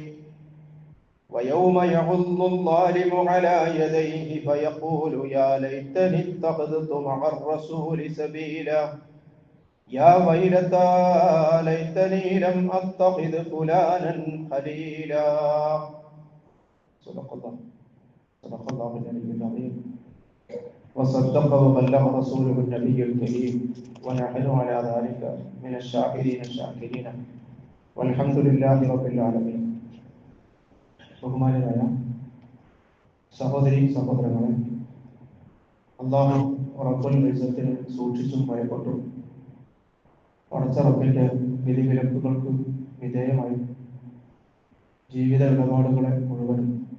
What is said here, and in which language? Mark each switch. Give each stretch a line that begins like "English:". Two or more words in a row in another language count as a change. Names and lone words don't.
Arabic: ويوم يعض الظالم على يديه فيقول يا ليتني اتخذت مع الرسول سبيلا يا ويلتى ليتني لم أتخذ فلانا خليلا. صدق الله العلي العظيم وصدق وبلغ رسوله النبي الكريم ونحن على ذلك من الشاكرين الشاكرين والحمد لله رب العالمين.
Malayalam: ബഹുമാനരായ സഹോദരി സഹോദരങ്ങളെ, അല്ലാഹു റബ്ബുൽ ഇസ്സത്തിനെ സൂക്ഷിച്ചും ഭയപ്പെട്ടും പടച്ച റബ്ബിന്റെ വിധിവിലക്കുകൾക്ക് വിധേയമായി ജീവിത ഇടപാടുകളെ മുഴുവനും